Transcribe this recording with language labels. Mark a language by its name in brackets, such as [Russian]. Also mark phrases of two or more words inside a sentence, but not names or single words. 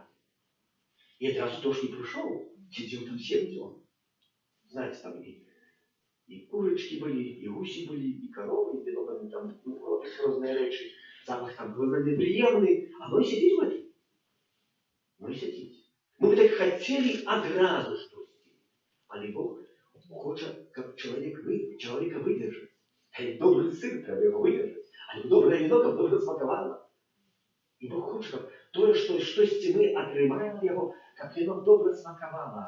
[Russian] И одразу тоже не пришел, сидел там 7 дней. Знаете, там и курочки были, и гуси были, и коровы, и много там разные речи. Запах там был неприемный, а Ной сидит в этом. Ной сидит. Мы бы так хотели [Ukrainian] одразу щось. Але Бог хоче, щоб чоловіка видержати. Як добрий сир треба його видержати. А як добре віно, щоб добре смакувало. І Бог хоче, щоб тое, що щось ми отримаємо його, щоб воно добре смакувало.